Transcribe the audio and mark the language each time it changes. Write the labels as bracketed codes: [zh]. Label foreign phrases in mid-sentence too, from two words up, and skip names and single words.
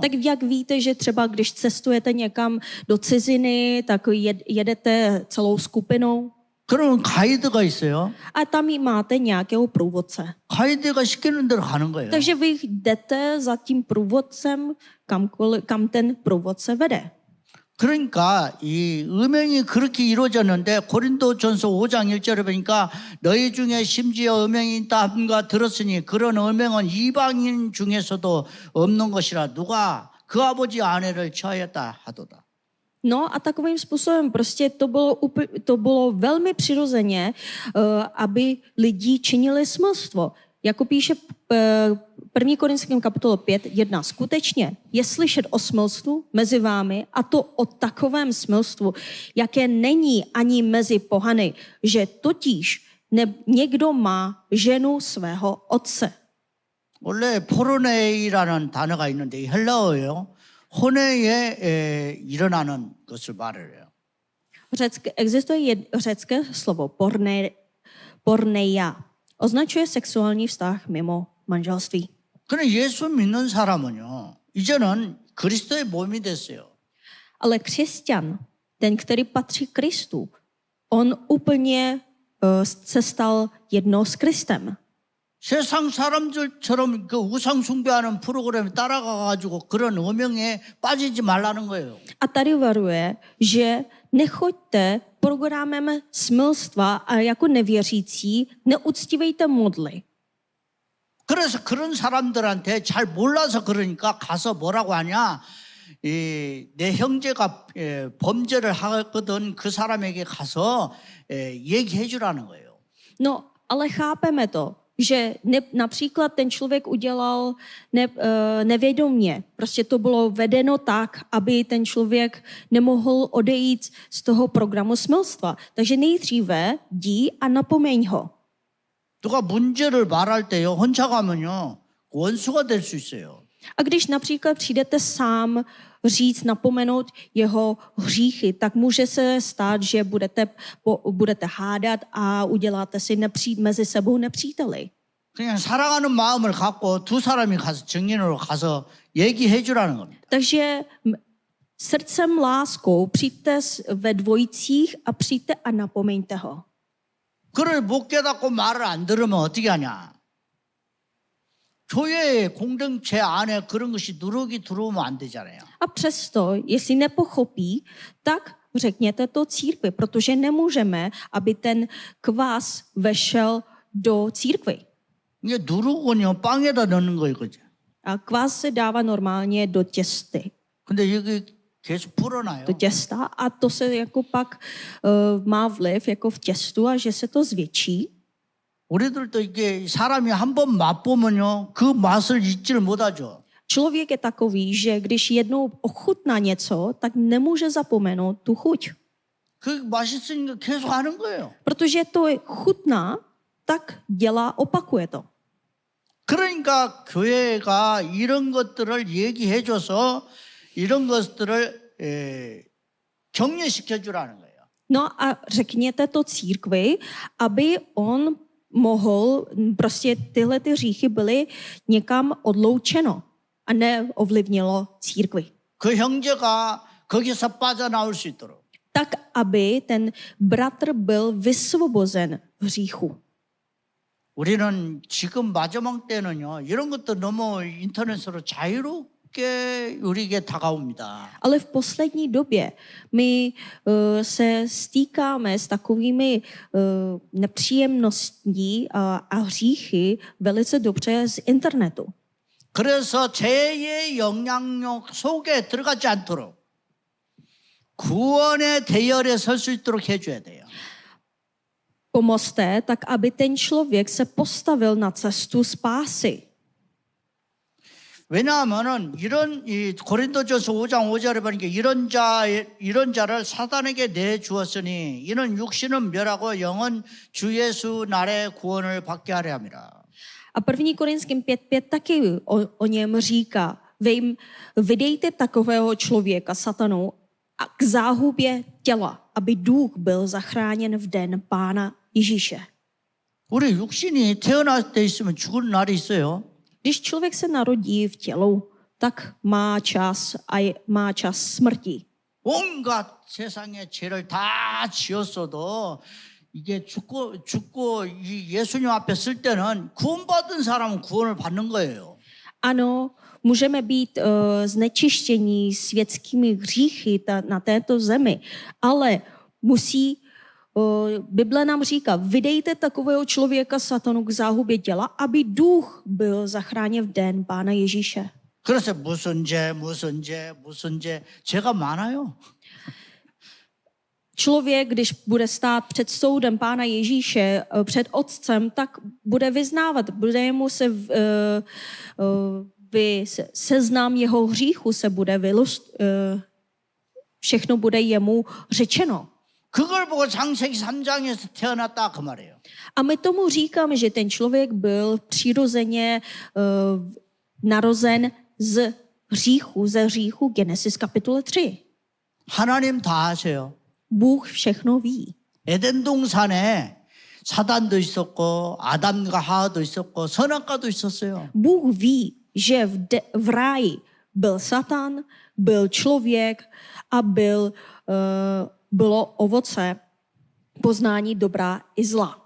[cs] Tak jak víte, že třeba když cestujete někam do ciziny, tak jedete celou skupinou [ko] 그러면 가이드가 있어요. [cs] a tam máte nějakého průvodce. [ko] 가이드가 시키는 대로 가는 거예요. [cs] Takže vy jdete za tím průvodcem, kam ten průvodce vede. [ko] 그러니까 이 음행이 그렇게 이루어졌는데 고린도전서 5장 1절에 보니까 너희 중에 심지어 음행이 있다 함과 들었으니 그런 음행은 이방인 중에서도 없는 것이라 누가 그 아버지 아내를 취하였다 하도다. [cs] No a takovým způsobem prostě to bylo velmi přirozeně, aby lidi činili smilstvo. Jako píše 1. Korinským kapitole 5:1. Skutečně je slyšet o smilstvu mezi vámi a to o takovém smilstvu, jaké není ani mezi pohany, že totiž někdo má ženu svého otce. [ko] 원래 포르네이라는 단어가 있는데 헬라어예요. 혼외에 일어나는 것을 말해요. [cs] Existuje řecké slovo porneia. Označuje sexuální vztah mimo manželství. [ko] 그런데 예수 믿는 사람은요. 이제는 그리스도의 몸이 됐어요. [cs] Ale křesťan, ten, který patří Kristu, on úplně se stal jednou s Kristem. [ko] 세상 사람들처럼 그 우상 숭배하는 프로그램에 따라가가지고 그런 음행에 빠지지 말라는 거예요. [cs] A tady varuje, že nechoďte programem smilstva a jako nevěřící neuctívejte modly. [ko] 그래서 그런 사람들한테 잘 몰라서 그러니까 가서 뭐라고 하냐. 내 형제가 범죄를 하거든 그 사람에게 가서 얘기해 주라는 거예요. [cs] No, ale chápeme to, že například ten člověk udělal nevědomě. Prostě to bylo vedeno tak, aby ten člověk nemohl odejít z toho programu smilstva. Takže nejdříve jdi a napomeň ho. [ko] 누가 문제를 말할 때요. 혼자 가면요. 원수가 될 수 있어요. [cs] A když například přijdete sám říct, napomenout jeho hříchy, tak může se stát, že budete hádat a uděláte si mezi sebou nepříteli. [ko] 그냥 사랑하는 마음을 갖고 두 사람이 가서 증인으로 가서 얘기해 주라는 겁니다. [cs] Takže srdcem láskou přijďte ve dvojicích a přijďte a napomeňte ho. [ko] 그걸 못 깨닫고 말을 안 들으면 어떻게 하냐. 교회의 공동체 안에 그런 것이 누룩이 들어오면 안 되잖아요. [cs] A přesto, jestli nepochopí, tak řekněte to církvi, protože nemůžeme, aby ten kvás vešel do církve. [ko] 이게 누룩은요 빵에다 넣는 거예요, 그죠? [cs] A kvás se dává normálně do těsty, [ko] 근데 이게 계속 불어나요. [cs] do těsta a to se jako pak má vliv jako v těstu a že se to zvětší. [ko] 우리들도 이게 사람이 한 번 맛보면요 그 맛을 잊지를 못하죠. [cs] Člověk je takový, že když jednou ochutná něco, tak nemůže zapomenout tu chuť. [ko] 그 맛있으니까 계속 하는 거예요. [cs] Protože to chutná, tak opakuje to. [ko] 그러니까 교회가 이런 것들을 얘기해줘서 이런 것들을 격려시켜 주라는 거예요. [cs] No a řekněte to církvi, aby on mohl, prostě tyhle ty hříchy byly někam odloučeno. a neovlivnilo církvi. [ko] 그 형제가 거기서 빠져나올 수 있도록. [cs] Tak, aby ten bratr byl vysvobozen hříchu. [ko] 우리는 지금 마지막 때는요, 이런 것도 너무 인터넷으로 자유롭게 우리에게 다가옵니다. [cs] Ale v poslední době my se stýkáme s takovými nepříjemností a hříchy velice dobře z internetu. [ko] 그래서 죄의 영향력 속에 들어가지 않도록 구원의 대열에 설 수 있도록 해줘야 돼요. [cs] Pomozte, tak aby ten člověk se postavil na cestu spásy. [ko] 왜냐하면은 이 고린도전서 5장 5절에 보니까 이런 자를 사단에게 내 주었으니 이는 육신은 멸하고 영은 주 예수 날에 구원을 받게 하려 함이라. [cs] A 1. Korinským 5.5 taky o něm říká, vy jim vydejte takového člověka satanu a k záhubě těla, aby duch byl zachráněn v den Pána Ježíše. [ko] 우리 육신이 태어날 때 있으면 죽을 날이 있어요. [cs] Když člověk se narodí v tělu, tak má čas smrti. [ko] 온갖 세상의 죄를 다 지었어도 이게 죽고 이 예수님 앞에 쓸 때는 구원받은 사람은 구원을 받는 거예요. [cs] Ano, můžeme být znečištění světskými hříchy na této zemi, ale Bible nám říká, vydejte takového člověka satanu k záhubě těla, aby duch byl zachráněn v den Pána Ježíše. [ko] 그래서 무슨 죄 죄가 많아요. [cs] Člověk, když bude stát před soudem Pána Ježíše, před Otcem, tak bude vyznávat, bude mu seznam jeho hříchu se bude všechno bude jemu řečeno. [ko] 그걸 보고 창세기 3장에서 태어났다 그 말이에요. [cs] A my tomu říkáme, že ten člověk byl přirozeně narozen ze hříchu Genesis kapitole 3. [ko] 하나님 다 아세요. [cs] Bůh všechno ví. [ko] 에덴 동산에 사단도 있었고 아담과 하와도 있었고 선악과도 있었어요. [cs] Bůh ví, že v ráji byl Satan, byl člověk a bylo ovoce poznání dobra i zla.